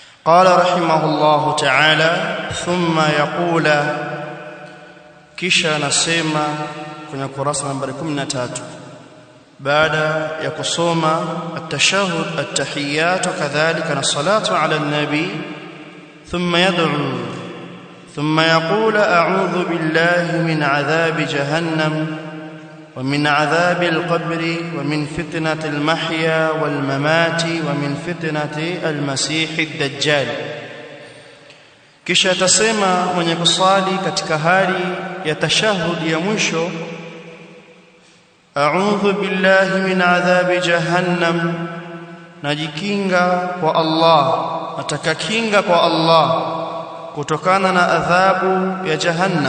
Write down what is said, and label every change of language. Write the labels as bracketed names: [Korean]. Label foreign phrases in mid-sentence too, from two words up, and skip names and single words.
[Arabic] قال رحمه الله تعالى ثم يقول [Swahili] kisha nasema kwenye kurasa nambari [Arabic] 13 [Swahili] baada ya kusoma [Arabic] التشهد التحيات [Swahili] kadhalika na [Arabic] الصلاة على النبي ثم يدعو ثم يقول أعوذ بالله من عذاب جهنم ومن عذاب القبر ومن فتنة المحيا والممات ومن فتنة المسيح الدجال. [Swahili] Kisha atasema mwenye kusali katika hali ya tashahhud ya mwisho [Arabic] أعوذ بالله من عذاب جهنم, [Swahili] najikinga kwa Allah, nataka kinga kwa Allah kutokana na adhabu ya jahannam.